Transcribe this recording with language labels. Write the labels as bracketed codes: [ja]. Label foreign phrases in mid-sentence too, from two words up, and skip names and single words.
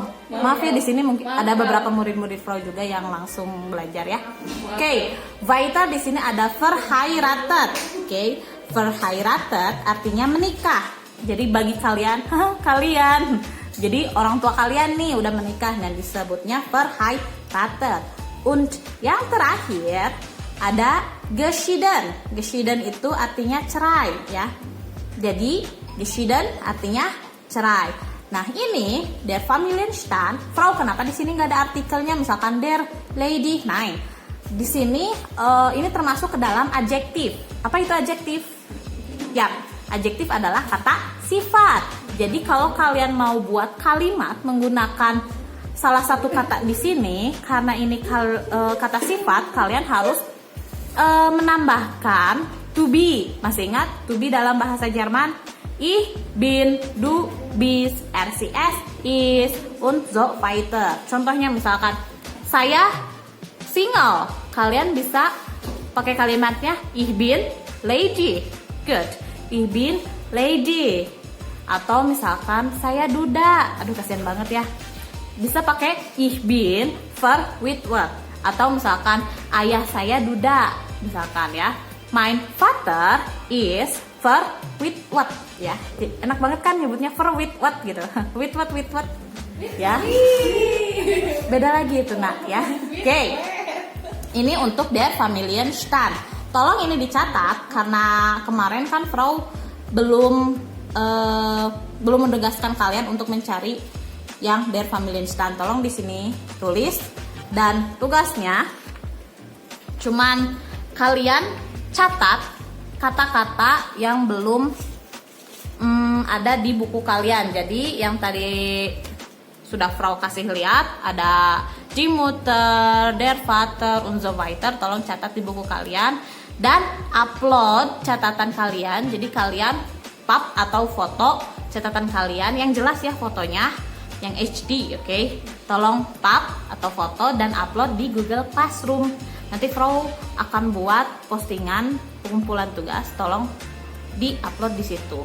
[id] Maaf ya, di sini mungkin ada beberapa murid-murid Frau juga yang langsung belajar ya. Oke. Weiter di sini ada verheiratet. Oke. Verheiratet artinya menikah. Jadi bagi kalian, jadi orang tua kalian nih udah menikah dan disebutnya verheiratet. Und yang terakhir ada geschieden. Geschieden itu artinya cerai ya. Jadi geschieden artinya cerai. Nah, ini [de] der Familienstand. [id] Frau, kenapa di sini nggak ada artikelnya? Misalkan [de] der lady. [id] Nah, di sini ini termasuk ke dalam adjektif. Apa itu adjektif? Ya, adjektif adalah kata sifat. Jadi kalau kalian mau buat kalimat menggunakan salah satu kata di sini, karena ini kata sifat, kalian harus menambahkan to be. Masih ingat to be dalam bahasa Jerman? [de] Ich bin, du bist, RCS, is, und so weiter. [id] Contohnya misalkan saya single, kalian bisa pakai kalimatnya [de] ich bin lady. [id] Good. [de] Ich bin lady. [id] Atau misalkan saya duda. Aduh, kasihan banget ya. Bisa pakai [de] ich bin verwitwet. [id] Atau misalkan ayah saya duda. Misalkan ya, [de] mein Vater is verwitwet ya. [id] Enak banget kan nyebutnya verwitwet gitu. Witwet ya. Beda lagi itu nak ya. Oke. Ini untuk [de] der Familienstand. [id] Tolong ini dicatat karena kemarin kan Frau belum menegaskan kalian untuk mencari yang [de] der Familienstand. [id] Tolong di sini tulis, dan tugasnya cuman kalian catat kata-kata yang belum ada di buku kalian. Jadi yang tadi sudah Frau kasih lihat ada [de] die Mutter, der Vater, und so weiter. [id] Tolong catat di buku kalian dan upload catatan kalian. Jadi kalian pap atau foto catatan kalian yang jelas ya, fotonya yang HD, oke? Tolong pap atau foto dan upload di Google Classroom. Nanti Frau akan buat postingan pengumpulan tugas, tolong di-upload di situ.